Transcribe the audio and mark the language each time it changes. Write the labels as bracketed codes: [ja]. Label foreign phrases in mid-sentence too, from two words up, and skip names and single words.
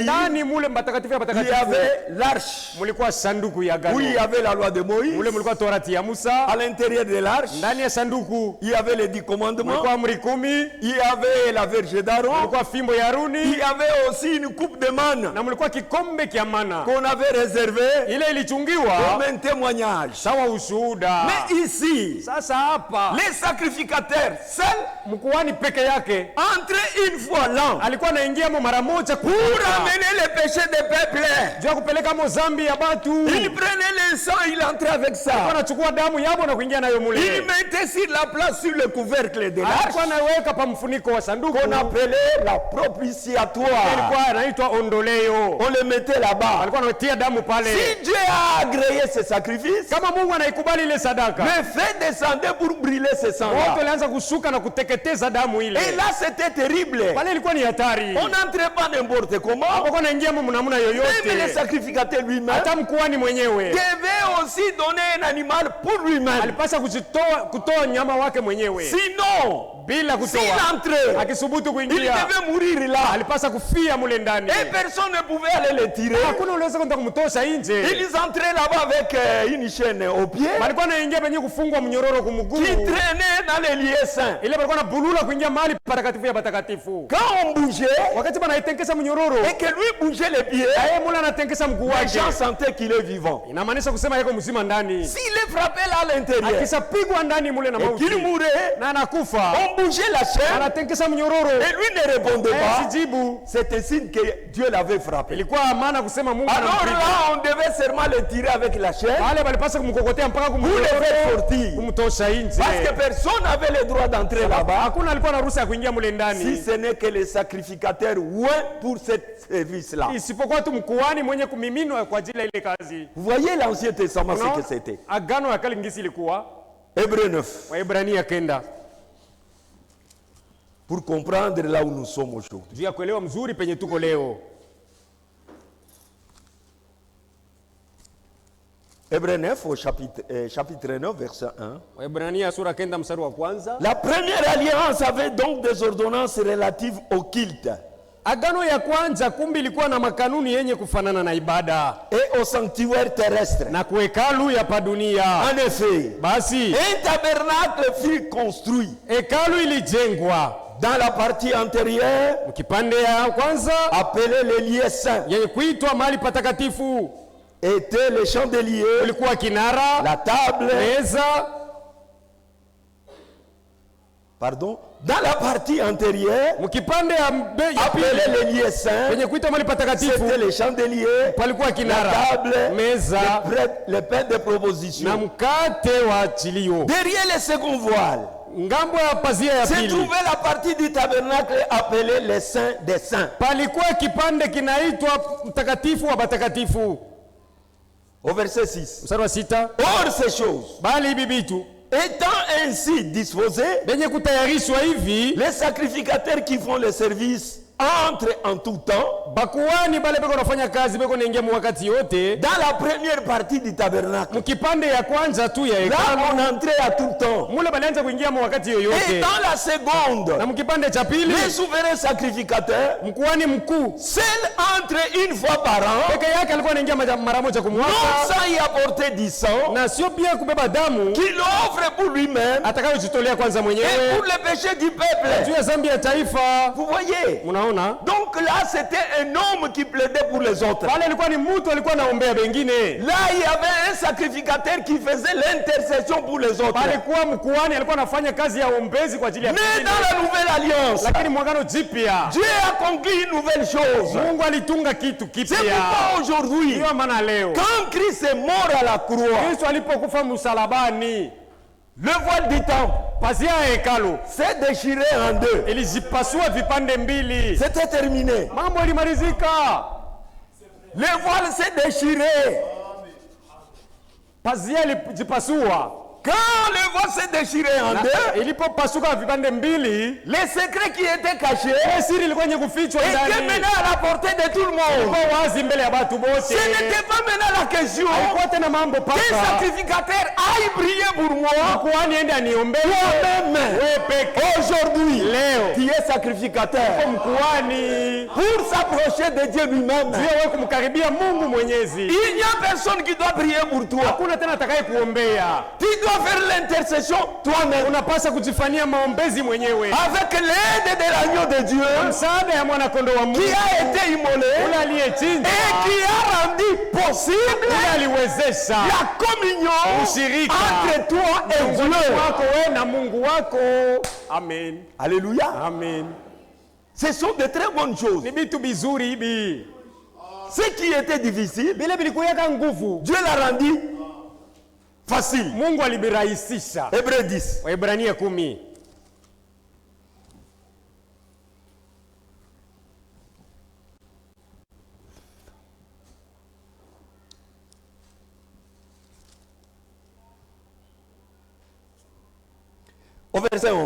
[sw] Ndani mule mbatakatifu ya [fr] il y [sw] batakatifu [fr] avait l'arche [sw] mulikuwa sanduku ya agano. [fr] où il y avait la loi de Moïse. [sw] Mule mulikuwa torati ya Musa. [fr] À l'intérieur de l'arche, [sw] Ndani ya sanduku [fr] il y avait les 10 commandements. [sw] mulikuwa amri 10, [fr] Il y avait la verge d'Aaron. [sw] mulikuwa fimbo ya [fr] Il [sw] Haruni [fr] y avait aussi une coupe de manne [sw] na mulikuwa kikombe kia mana. [fr] qu'on avait réservée [sw] Ile ilichungiwa [fr] comme un témoignage. [sw] sawa ushuhuda. [fr] Mais ici, [sw] Sasa hapa [fr] les sacrificateurs seuls [sw] mkuhani peke yake [fr] entraient une fois l'an [sw] alikuwa anaingia mo mara moja [fr] pour amener les péchés des peuples. [sw] juu ya kupeleka mo zambi ya batu. [fr] Il prenait le sang, il entrait avec ça. [sw] Anachukua damu yabo na kuingia nayo [fr] Il [sw] mule. [fr] mettait sur la place, sur le couvercle de l'arche, [sw] Alikuwa anaweka pa mfuniko wa sanduku. [fr] qu'on appelait la propitiatoire. [sw] Ilikuwa anaitwa ondoleo. [fr] On le mettait là-bas. [sw] Alikuwa anatia damu pale. [fr] Si Dieu a agréé ce sacrifice, [sw] Kama Mungu anaikubali ile sadaka, [fr] le feu descendait pour brûler ce [sw] watu [fr] sang-là. [sw] walianza kushuka na kuteketeza damu ile. [fr] Et là, c'était terrible. [sw] Pale ilikuwa ni hatari. [fr] On n'entrait pas n'importe comment. [sw] Hapo anaingia mu namna [fr] Même le [sw] yoyote. [fr] sacrificateur lui-même [sw] Hata mkuhani mwenyewe [fr] devait aussi donner un animal pour lui-même. [sw] alipasa kutoa nyama wake mwenyewe. [fr] Sinon, [sw] Bila [fr] s'il [sw] kutoa, [fr] entrait, [sw] akisubutu [fr] il [sw] kuingia, [fr] devait mourir là. [sw] alipasa kufia mule ndani. [fr] Et personne ne pouvait aller le tirer. [sw] Hakuna uliweza kwenda kumtosha nje. [fr] Ils entraient là-bas avec une chaîne au pied [sw] Walikuwa naingia penye kufungwa mnyororo kumuguu. [fr] qui traînait dans les lieux saints. [sw] Ile walikuwa na bulula kuingia mahali patakatifu ya patakatifu. [fr] Quand on bougeait [sw] Wakati banaitenkesa mnyororo, [fr] et que lui bougeait les pieds, [sw] yeye mule anatenkesa mguu [fr] les [sw] wake. [fr] gens sentaient qu'il est vivant. [sw] Inamaanisha kusema yako mzima ndani. [fr] S'il est frappé là à l'intérieur [sw] Akisapigwa ndani mule na [fr] et [sw] mauti [fr] qu'il mourait, [sw] na anakufa, [fr] on bougeait la chaîne [sw] anatenkesa mnyororo. [fr] et lui ne répondait pas. [sw] Sijibu. [fr] C'était signe que Dieu l'avait frappé. [sw] Ilikuwa maana kusema Mungu [fr] Alors [sw] anampiga. [fr] là, on devait seulement le tirer avec la chaîne [sw] Wale walipasa kumkokotea mpaka [fr] pour le faire sortir. [sw] kumtosha nje. [fr] Parce que personne n'avait le droit d'entrer là-bas [sw] Hakuna alikuwa na ruhusa ya kuingia mule [fr] si [sw] ndani. [fr] ce n'est que les sacrificateurs ouin pour ce service-là. [sw] Isipokuwa tu mkuhani mwenye kumiminwa kwa ajili ya ile kazi. [fr] Vous voyez l'Ancien Testament, ce que c'était. [sw] Agano ya kale ngisi ilikuwa [fr] Hébreu 9. [sw] Waebrania 9. [fr] Pour comprendre là où nous sommes aujourd'hui. [sw] Juu ya kuelewa mzuri penye tuko leo. [fr] Hébreu 9 au chapitre 9 verset 1. [sw] Waebrania sura 9 mstari wa kwanza. [fr] La première alliance avait donc des ordonnances relatives au culte [sw] Agano ya kwanza kumbi ilikuwa na makanuni yenye kufanana na ibada [fr] et au sanctuaire terrestre. [sw] na kuhekalu ya padunia. [fr] En effet, [sw] Basi [fr] un tabernacle fut construit [sw] hekalu ilijengwa [fr] dans la partie antérieure [sw] kipande ya kwanza [fr] appelée les lieux saints. [sw] yenye kuitwa mahali patakatifu. [fr] Était le chandelier, [sw] Kulikuwa kinara, [fr] la table, [sw] meza. [fr] pardon, dans la partie antérieure [sw] Mkipande ya pili [fr] appelée les lieux saints. [sw] yenye kuitwa mahali patakatifu [fr] C'était le chandelier, [sw] palikuwa [fr] la [sw] kinara, [fr] table, [sw] meza [fr] le pain de [sw] na [fr] proposition. [sw] mkate wa chilio. [fr] Derrière le second voile [sw] Ngambo ya pazia ya [fr] se [sw] pili [fr] trouvait la partie du tabernacle appelée les saints des saints. [sw] palikuwa kipande kinaitwa mtakatifu wa patakatifu. [fr] Au verset 6. [sw] Mstari wa 6. [fr] Or ces choses, [sw] Bali hivi vitu [fr] étant ainsi disposées, [sw] benye kutayarishwa hivi, [fr] les sacrificateurs qui font le service entrent en tout temps [sw] bakuani bale beko nafanya kazi beko naingia mu wakati yote [fr] dans la première partie du tabernacle. [sw] mkipande ya kwanza tu ya [fr] Là, [sw] hekalu. [fr] on entrait à tout temps. [sw] Mule balianza kuingia mu wakati [fr] Et [sw] yoyote. [fr] dans la seconde, [sw] Na mkipande cha pili [fr] les souverains sacrificateurs [sw] mkuani mkuu [fr] seul entre une fois par an, [sw] peke yake alikuwa anaingia mara moja kwa [fr] non [sw] mwaka, [fr] sans y apporter du sang, [sw] na sio pia kubeba damu [fr] qu'il offre pour lui-même [sw] atakayojitolea kwanza [fr] et [sw] mwenyewe [fr] pour le péché du peuple. [sw] juu ya dhambi ya taifa. [fr] Vous voyez, [sw] Mnaona Unaona? [fr] Donc là, c'était un homme qui plaidait pour les autres. [sw] Pale alikuwa ni mtu alikuwa anaombea wengine. [fr] Là, il y avait un sacrificateur qui faisait l'intercession pour les autres. [sw] Pale kuwa mkuhani alikuwa anafanya kazi ya ombezi kwa ajili ya [fr] Mais [sw] wengine. [fr] dans la nouvelle alliance, [sw] Lakini mwagano jipya, [fr] Dieu a accompli une nouvelle chose. [sw] Mungu alitunga kitu [fr] C'est [sw] kipya. [fr] pourquoi aujourd'hui, [sw] Ndio maana leo [fr] quand Christ est mort à la croix, [sw] Kristo alipokufa msalabani, [fr] le voile du temple [sw] pazia ya hekalu [fr] s'est déchiré en deux. [sw] ilijipasua vipande mbili. [fr] C'était terminé. [sw] Mambo ilimalizika. [fr] Le voile s'est déchiré. [sw] Pazia ilijipasua. [fr] Quand le voile s'est déchiré en deux, [sw] Ilipopasuka vipande mbili, [fr] les secrets qui étaient cachés [sw] siri ilikuwa yenye kufichwa [fr] étaient [sw] ndani. [fr] maintenant à la portée de tout le monde. [sw] Kwa wazi mbele ya watu [fr] Ce [sw] wote. [fr] n'était pas maintenant la question [sw] Haikuwa tena mambo [fr] qu'un [sw] paka [fr] sacrificateur aille prier pour moi. [sw] kuhani ende aniombee [fr] Toi-même, [sw] wewe peke. [fr] aujourd'hui, [sw] Leo [fr] qui est sacrificateur, [sw] mkuhani [fr] pour s'approcher de Dieu lui-même, [sw] ndio wewe kumkaribia Mungu Mwenyezi. [fr] il n'y a personne qui doit prier pour toi. [sw] Hakuna tena atakaye kuombea. [fr] Tu dois faire l'intercession toi-même. [sw] Unapaswa kujifanyia maombezi mwenyewe. [fr] Avec l'aide de l'agneau de Dieu [sw] Msaada ya mwana kondoo wa Mungu [fr] qui a été immolé [sw] ule aliyechinjwa [fr] et qui a rendu possible [sw] ule aliwezesha [fr] la communion [sw] ushirika [fr] entre toi et [sw] miongoni [fr] Dieu. [sw] mwako wewe na Mungu wako. Amen. Alléluia. Amen. [fr] Ce sont de très bonnes choses. [sw] Ni vitu bizuri hivi. [fr] Ce qui était difficile, [sw] Vile vilikuweka nguvu, [fr] Dieu l'a rendu facile. [sw] Mungu alibirahisisha. [fr] Hébreux 10. [sw] Waebrania 10. [fr] Au verset 11.